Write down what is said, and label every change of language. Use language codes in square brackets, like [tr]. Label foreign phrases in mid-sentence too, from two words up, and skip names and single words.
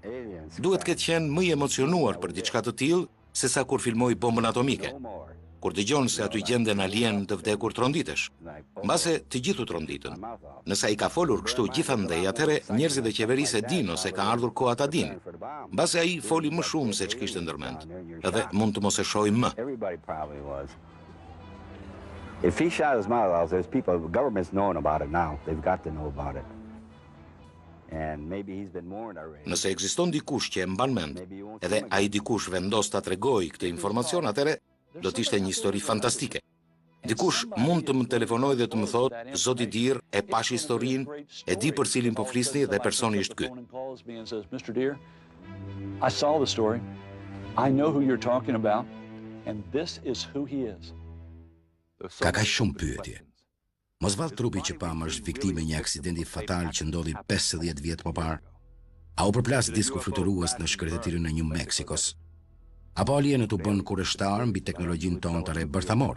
[sq] Duhet të ketë qenë më i emocionuar për diçka të tillë sesa kur filmoi bombën atomike. Kur dëgjon se aty gjenden alien të vdekur tronditesh. Mbase të gjithu tronditën. Nëse ai ka folur kështu gjithandej, atëherë njerëzit e qeverisë e dinë ose ka ardhur koha ta dinë. Mbase ai foli më shumë se ç'kishte ndërmend. Edhe mund të mos e shohim më. [en] If he shot his mouth off, there's people, the government's knowing about it now. They've got to know about it. And maybe he's been warned already. [sq] Nëse ekziston dikush që e mban mend, edhe ai dikush vendos ta tregojë këtë informacion, atëherë do të ishte një histori fantastike. Dikush mund të më telefonojë dhe të më thotë, zoti Dir, e pash historinë, e di për cilin po flisni dhe personi është ky. [en] Mr. Deer, I saw the story. I know who you're talking about, and this is who he is. [sq] Ka kaq shumë pyetje. Mosvall trupi që pam është viktime një aksidenti fatal që ndodhi 50 vjet më parë. A u përplas disku fluturues në shkretëtirën e New Mexicos? Apo alienët u bën kurreshtar mbi teknologjinë tonë të re bërthamore?